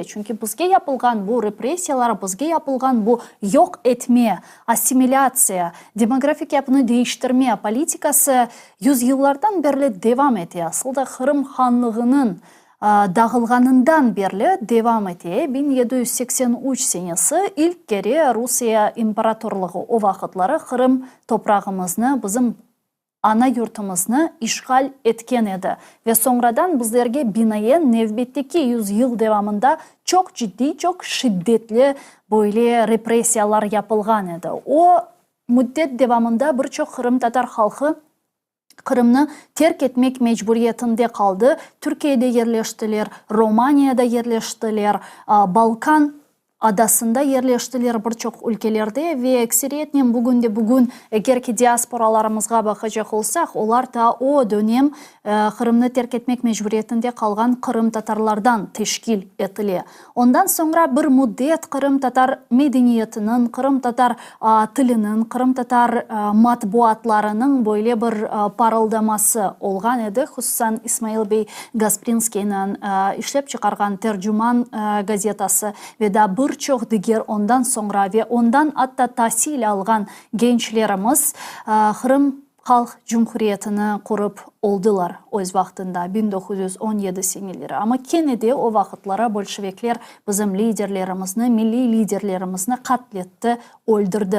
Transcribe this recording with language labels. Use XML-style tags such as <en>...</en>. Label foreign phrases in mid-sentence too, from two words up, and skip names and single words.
<crh>Çünkü bizge yapılgan bu represiyalar, bizge yapılgan bu yok etme, asimilyasiya, demografik yapını değiştirme politikası yüzyıllardan beri devam ediyor. Aslında Kırım Hanlığı'nın dağılganından beri devam ete. 1783 senesi ilk kere Rusya İmparatorluğu o vakitleri Kırım toprağımızını bizim ана yurtımızны işgal etken edi. Ve sonradan bizlerge binayen nevbetteki 100 yıl devamında çok ciddi, çok şiddetli böyle represiyalar yapılgan edi. O müddet devamında birçok Kırım Tatar halkı Kırım'ı terk etmek mecburiyetinde kaldı. Türkiye'de yerleştiler, Romanya'da yerleştiler, Balkan adasında yerleştiler birçok ülkelerde ve ekseriyetle bugün eğer ki diasporalarımızga bakacak olsak, onlar da o dönem Kırım'ı terk etmek mecburiyetinde kalgan Kırım Tatarlardan teşkil etili. Ondan sonra bir müddet Kırım Tatar medeniyetinin, Kırım Tatar tilinin, Kırım Tatar matbuatlarının böyle bir parıldaması olgan edi. Hususan İsmail Bey Gasprinski'nin işlep çıkargan Tercüman gazetası ve da birçok diğer ondan sonra ve ondan hatta tahsil algan gençlerimiz Kırım Halk Cumhuriyeti'ni kurup oldular öz vaxtında 1917 seneleri. Ama Kennedy o vaxtlara Bolşevikler bizim liderlerimizni, milli liderlerimizni katletti, öldürdü.</crh>